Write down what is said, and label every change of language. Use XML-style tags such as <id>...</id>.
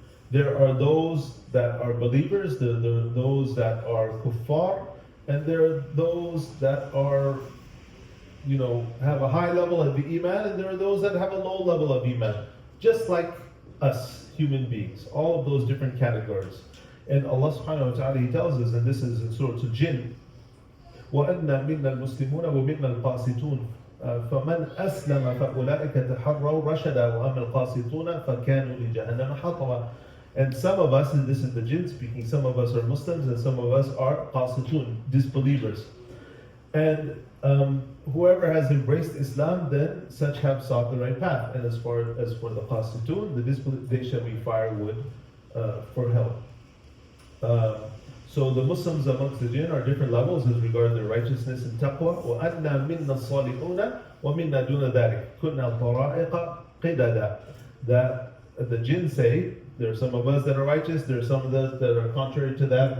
<en>There are those that are believers, there are those that are kuffar, and there are those that are, have a high level of iman, and there are those that have a low level of iman. Just like us, human beings, all of those different categories. And Allah subhanahu wa ta'ala, He tells us, and this is in Surah Al-Jinn,</en> <ar>وَأَنَّا مِنَّا الْمُسْلِمُونَ وَمِنَّا الْقَاسِطُونَ فَمَنْ أَسْلَمَ فَأُولَٰئِكَ تَحَرَّوْا رَشَدًا وَأَمَّا الْقَاسِطُونَ فَكَانُوا لِجَهَنَّمَ حَطَبًا.</ar> <en>And some of us, and this is the jinn speaking, some of us are Muslims and some of us are qasitun, disbelievers. And whoever has embraced Islam, then such have sought the right path. And as for the qasitun, the disbelievers, they shall be firewood for hell. So the Muslims amongst the jinn are different levels as regards their righteousness and taqwa.</en> <ar>وَأَنَّا مِنَّا الصَّالِحُونَ وَمِنَّا دُونَ ذَلِكَ كُنَّا الطَّرَائِقَ قِدَدًا.</ar> <en>That the jinn say, There are some of us that are righteous. There are some of us that are contrary to that.</en>